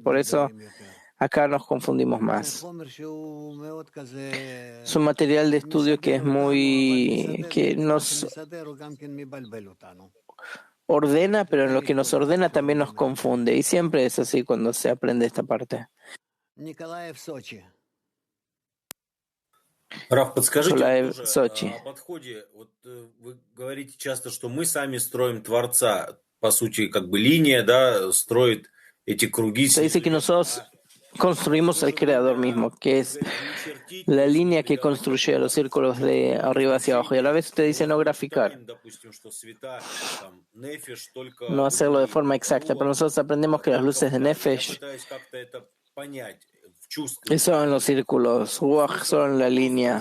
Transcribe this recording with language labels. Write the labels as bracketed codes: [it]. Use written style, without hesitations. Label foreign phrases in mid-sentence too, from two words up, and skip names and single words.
[es] Por eso acá nos confundimos más. Es un material de estudio que nos ordena, pero en lo que nos ordena también nos confunde. Y siempre es así cuando se aprende esta parte. [ru] Раф, подскажите, Николаев, тоже Сочи. о подходе. Вот вы говорите часто, что мы сами строим Творца. По сути, как бы линия, да, строит эти круги. [es] Se dice que nosotros construimos al Creador mismo, que es la línea que construye los círculos de arriba hacia abajo. Y a la vez usted dice no graficar, no hacerlo de forma exacta. Pero nosotros aprendemos que las luces de Nefesh son en los círculos, Ruach son en la línea.